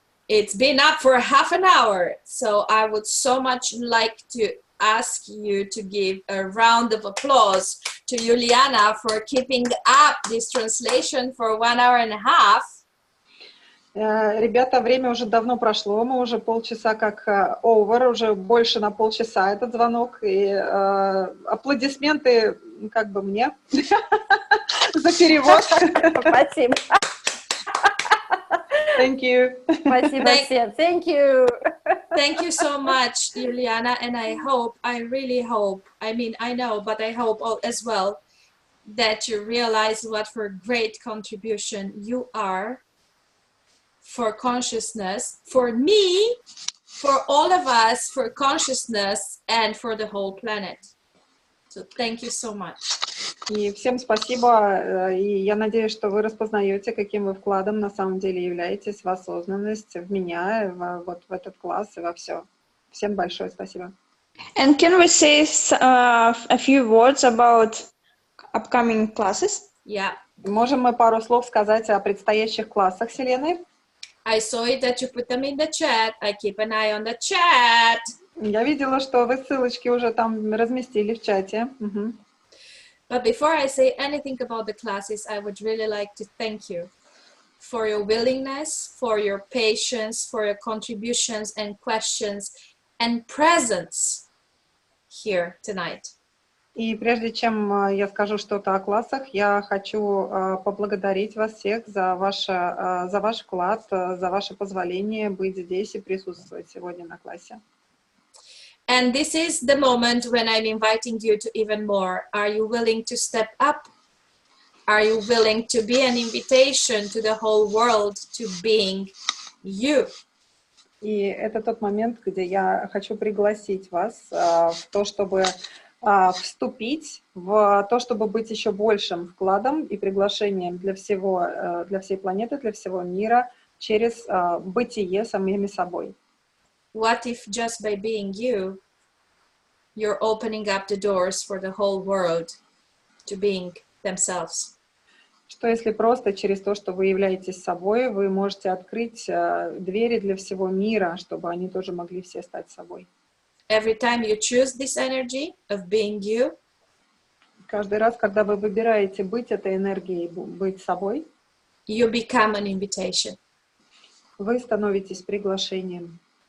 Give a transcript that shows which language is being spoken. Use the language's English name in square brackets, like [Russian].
[English] It's been up for half an hour. So I would so much like to ask you to give a round of applause to Juliana for keeping up this translation for 1 hour and a half. [Russian] Ребята, время уже давно прошло, мы уже полчаса как over, уже больше на полчаса этот звонок, и аплодисменты как бы мне за перевод. Спасибо. [English] Thank you. [Russian] Спасибо всем. [English] Thank you. Thank you so much, Juliana, and I really hope, I mean, I know, but I hope as well that you realize what for great contribution you are for consciousness, for me, for all of us, for consciousness, and for the whole planet. So thank you so much. [Russian] И всем спасибо, и я надеюсь, что вы распознаете, каким вы вкладом на самом деле являетесь в осознанность, в меня, вот в этот класс и во все. Всем большое спасибо. [English] And can we say a few words about upcoming classes? Yeah. [Russian] Можем мы пару слов сказать о предстоящих классах с Еленой? [English] I saw it that you put them in the chat. I keep an eye on the chat. [Russian] Я видела, что вы ссылочки уже там разместили в чате. [English] But before I say anything about the classes, I would really like to thank you for your willingness, for your patience, for your contributions and questions and presence here tonight. [Russian] И прежде чем я скажу что-то о классах, я хочу поблагодарить вас всех за ваш вклад, за ваше позволение быть здесь и присутствовать сегодня на классе. [English] And this is the moment when I'm inviting you to even more. Are you willing to step up? Are you willing to be an invitation to the whole world to being you? [Russian] И это тот момент, где я хочу пригласить вас в то, чтобы вступить в то, чтобы быть еще большим вкладом и приглашением для всей планеты, для всего мира через бытие самими собой. [English] What if just by being you, you're opening up the doors for the whole world to being themselves? [Russian] Что если просто через то, что вы являетесь собой, вы можете открыть двери для всего мира, чтобы они тоже могли все стать собой? [English] Every time you choose this energy of being you, [Russian] каждый раз, когда вы выбираете быть этой энергией, быть собой, [English] you become an invitation. [Russian] Вы становитесь приглашением.